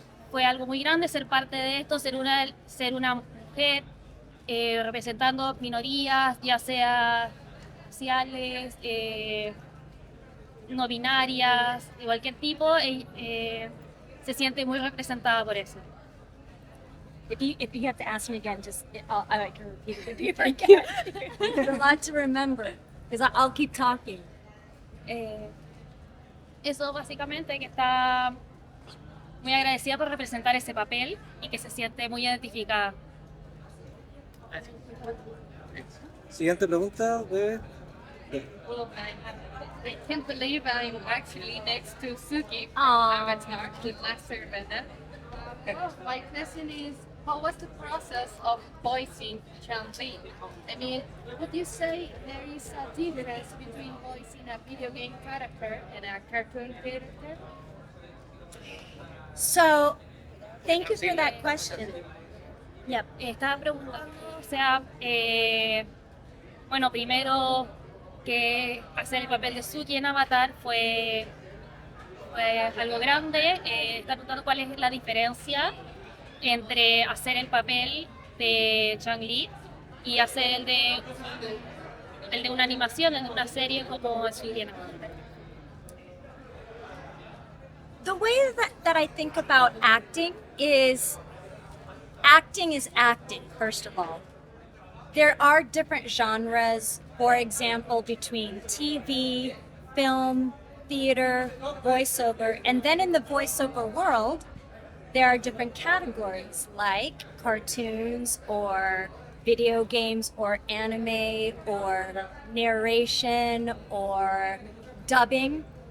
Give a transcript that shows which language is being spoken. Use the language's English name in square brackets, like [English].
[Spanish] fue algo muy grande ser parte de esto, ser una mujer representando minorías, ya sea raciales, no binarias, de cualquier tipo, se siente muy representada por eso. [English] If you have to ask me again, just I can repeat it if you forget. There's a lot to remember, because I'll keep talking. [Spanish] Eso básicamente, que está muy agradecida por representar ese papel y que se siente muy identificada. Siguiente pregunta de... [English] Well, I can't believe I'm actually next to Suki from Aw. Avatar, the last airbender. My question is, what was the process of voicing Chun-Li? I mean, would you say there is a difference between voicing a video game character and a cartoon character? So, thank you for that question. [Spanish] Yep, estaba preguntando, o sea, bueno, primero que hacer el papel de Suki en Avatar fue algo grande. Está preguntando cuál es la diferencia entre hacer el papel de Chun-Li y hacer el de una animación, el de una serie como Suki en Avatar. [English] The way that I think about acting is acting, first of all. There are different genres, for example, between TV, film, theater, voiceover, and then in the voiceover world, there are different categories like cartoons or video games or anime or narration or dubbing.